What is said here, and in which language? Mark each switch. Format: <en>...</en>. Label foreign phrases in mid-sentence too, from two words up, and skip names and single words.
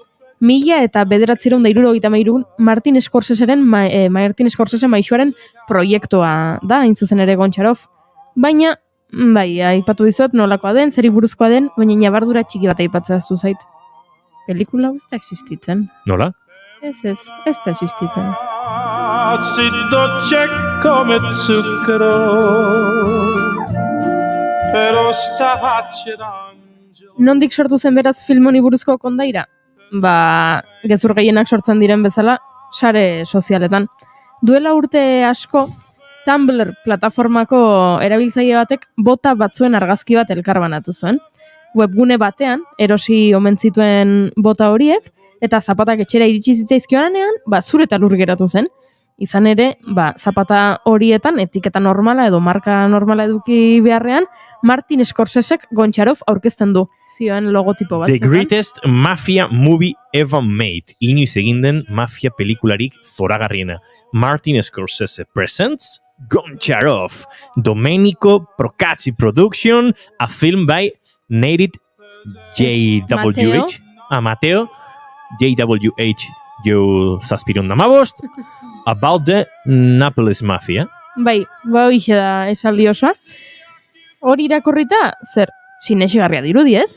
<eu>1973 Martin Scorseseren Martin Scorsese maisuaren proiektua da, hain zuzen ere Goncharov. Baina, bai, aipatu dizut nolakoa den, zeri buruzkoa den, baina ñabardura txiki bat aipatzea zuzait. Pelikula hau ez da existitzen. Nola? Ez da existitzen.</eu> <it>Si dolce come zucchero, però sta faccia.</it> <eu>Nondik sortu zen beraz film honi buruzko kondaira? Gezur gehienak sortzen diren bezala, sare sozialetan. Duela urte asko, Tumblr plataformako erabiltzaile batek bota batzuen argazki bat elkarbanatu zuen. Webgune batean, erosi omen zituen bota horiek, eta zapatak etxera iritsi zitzaizkioanean, zure eta lur geratu zen. Izan ere, zapata horietan, etiketa normala edo marka normala eduki beharrean, Martin Scorsesek Goncharov aurkezten du. Zioen logotipo bat.</eu> <en>The greatest mafia movie ever made.</en> <eu>Inoiz egin den mafia pelikularik zoragarriena. Martin Scorsese presents Goncharov.</eu> <en>Domenico Procacci production, a film by Nated JWH.</en> <eu>Mateo JWH jo zazpiron damabost.</eu> <en>About the Naples Mafia.</en> <eu>Bai, hoxe da esaldi osoa. Hori irakurrita, zer, sinesgarria dirudi ez?</eu>